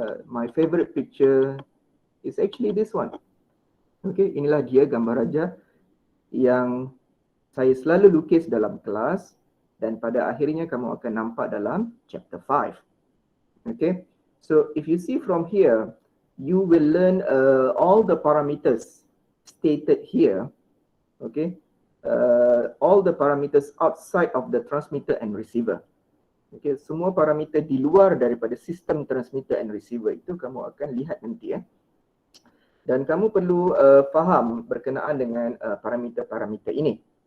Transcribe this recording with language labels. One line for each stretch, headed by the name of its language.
English: My favorite picture is actually this one.
Malay: Okay, inilah dia gambar raja yang saya selalu lukis dalam kelas dan pada akhirnya kamu akan nampak dalam chapter 5.
English: Okay, so if you see from here, you will learn all the parameters stated here. Okay. All the parameters outside of the transmitter and receiver.
Malay: Okay, semua parameter di luar daripada sistem transmitter and receiver itu kamu akan lihat nanti Dan kamu perlu faham berkenaan dengan parameter-parameter ini.